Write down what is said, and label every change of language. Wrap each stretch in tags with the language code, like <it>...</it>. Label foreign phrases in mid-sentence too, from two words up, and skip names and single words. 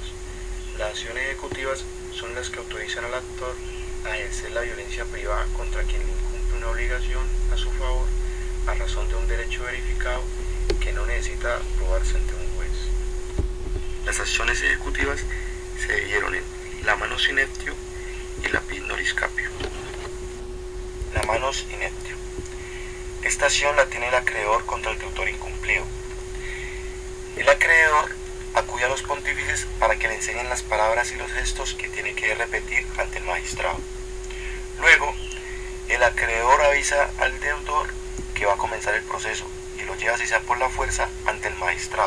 <es>Las acciones ejecutivas son las que autorizan al actor a ejercer la violencia privada contra quien le incumple una obligación a su favor a razón de un derecho verificado que no necesita probarse ante un juez. Las acciones ejecutivas se dividieron en la</es> <la>manus ineptio</la> <es>y la</es> <la>pignoris capio. La manus ineptio.</la> <es>Esta acción la tiene el acreedor contra el deudor incumplido. El acreedor acude a los pontífices para que le enseñen las palabras y los gestos que tiene que repetir ante el magistrado. Luego, el acreedor avisa al deudor que va a comenzar el proceso y lo lleva, si sea por la fuerza, ante el magistrado.</es>